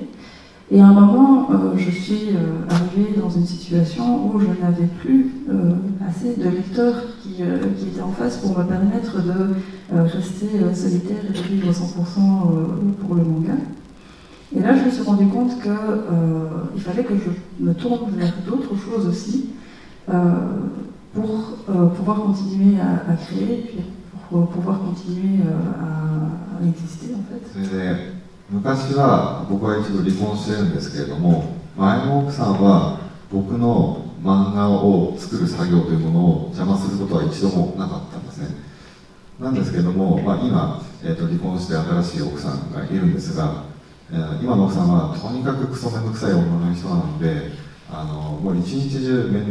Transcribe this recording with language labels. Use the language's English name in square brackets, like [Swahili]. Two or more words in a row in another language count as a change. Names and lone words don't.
[French] Et à un moment, je suis arrivée dans une situation où je n'avais plus assez de lecteurs qui étaient en face pour me permettre de rester solitaire et de vivre 100% pour le manga. Et là, je me suis rendu compte qu'il fallait que je me tourne vers d'autres choses aussi pour pouvoir continuer à créer, puis pour pouvoir continuer à exister en fait. [Japanese] 昔は僕は一度離婚してるんですけれども、前の奥さんは僕の漫画を作る作業というものを邪魔することは一度もなかったんですね。なんですけれども、今、離婚して新しい奥さんがいるんですが、今の奥さんはとにかくクソめんどくさい女の人なので、もう一日中面